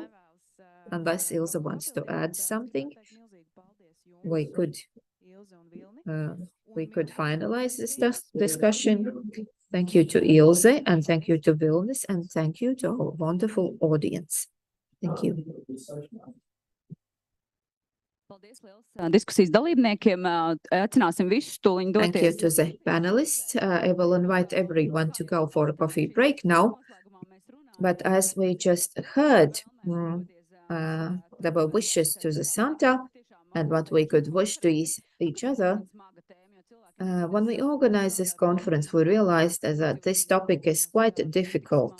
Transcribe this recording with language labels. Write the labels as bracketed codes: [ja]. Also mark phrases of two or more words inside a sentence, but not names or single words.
[en] Unless Ilse wants to add something, we could finalize this discussion. Thank you to Ilze, and thank you to Vilnis, and thank you to our wonderful audience. Thank you. [lv] Paldies liels diskusijas dalībniekiem. Aicināsim visus tūliņ [en] Thank you [lv] doties. [en] to the panelists. I will invite everyone to go for a coffee break now. But as we just heard, there were wishes to the Santa and what we could wish to each other. When we organized this conference, we realized that this topic is quite difficult.